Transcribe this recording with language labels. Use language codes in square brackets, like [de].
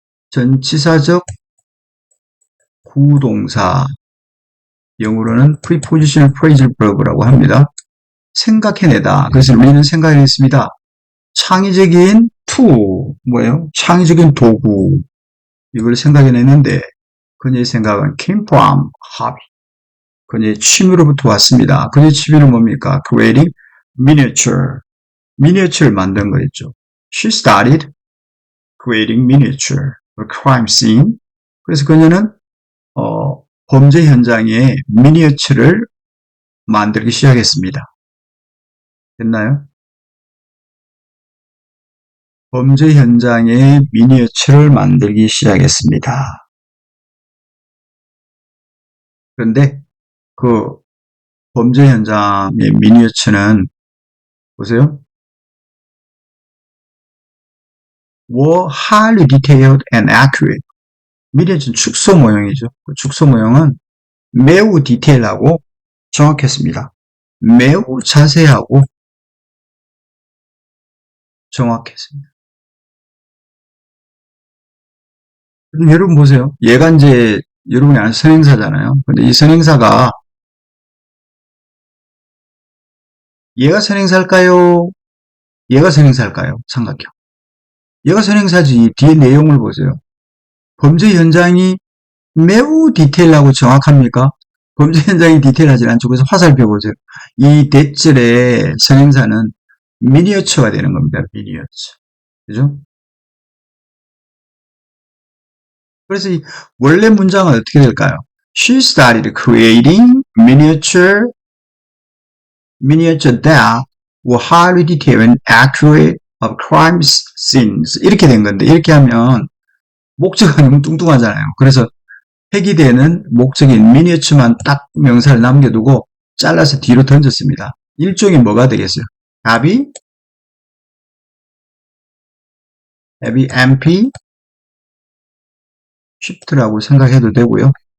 [ko] 전치사적 구동사, 영어로는 [en] prepositional phrasal verb [ko] 라고 합니다. 생각해내다. 그래서 우리는 생각해냈습니다. 창의적인 tool, 뭐예요? 창의적인 도구. 이걸 생각해냈는데, 그녀의 생각은 [en] came from hobby. [ko] 그녀의 취미로부터 왔습니다. 그녀의 취미는 뭡니까? [en] creating miniature. [ko] 미니어처를 만든 거였죠. [en] She started creating miniature, a crime scene. [ko] 그래서 그녀는 범죄 현장에 미니어처를 만들기 시작했습니다. 됐나요? 범죄 현장에 미니어처를 만들기 시작했습니다. 그런데 그 범죄 현장의 미니어처는 보세요. [en] were highly detailed and accurate. [ko] 미니어처는 축소 모형이죠. 그 축소 모형은 매우 디테일하고 정확했습니다. 매우 자세하고 정확했습니다. 여러분 보세요. 얘가 이제 여러분이 아는 선행사잖아요. 근데 이 선행사가 얘가 선행사일까요? 얘가 선행사일까요? 삼각형. 얘가 선행사지. 뒤에 내용을 보세요. 범죄 현장이 매우 디테일하고 정확합니까? 범죄 현장이 디테일하지 않죠. 그래서 화살표 보세요. 이 대절의 선행사는 미니어처가 되는 겁니다. 미니어처. 그죠? 그래서 이 원래 문장은 어떻게 될까요? [en] She started creating miniature that were highly detailed and accurate of crime scenes. [ko] 이렇게 된 건데, 이렇게 하면 목적이 너무 뚱뚱하잖아요. 그래서 회귀되는 목적인 미니어처만 딱 명사를 남겨두고 잘라서 뒤로 던졌습니다. 일종의 뭐가 되겠어요? 답이 MP shift라고 생각해도 되고요.